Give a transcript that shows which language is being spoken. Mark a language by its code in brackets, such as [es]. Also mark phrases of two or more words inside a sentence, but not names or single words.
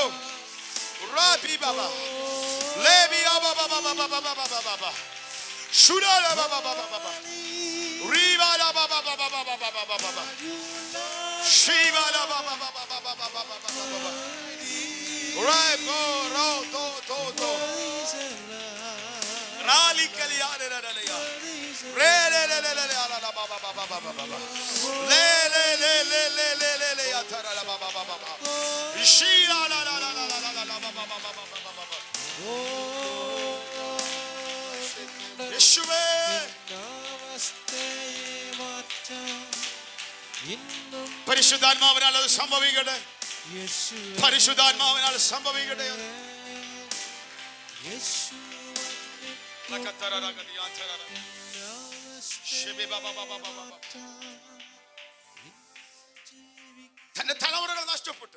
[ml] Rabbi Baba, Levi Baba Baba Baba Baba Baba, Shuda la Baba Baba Baba, Riva la Baba Baba Baba Baba Baba, Shiva la Baba Baba Baba Baba Baba, Rabo Ro to to, Rali Kaliare Raleya. Re le le le le le ala la ba ba ba ba ba ba ba le le le le le le le le ya tara la ba ba ba ba ba shi la la la la la la la la ba ba ba ba ba ba ba ba യേശുവേ പരിശുദ്ധാത്മാവിനാൽ അത് സംഭവിക്കട്ടെ. പരിശുദ്ധാത്മാവിനാൽ സംഭവിക്കട്ടെ. തന്റെ തലമുറകൾ നഷ്ടപ്പെട്ടു.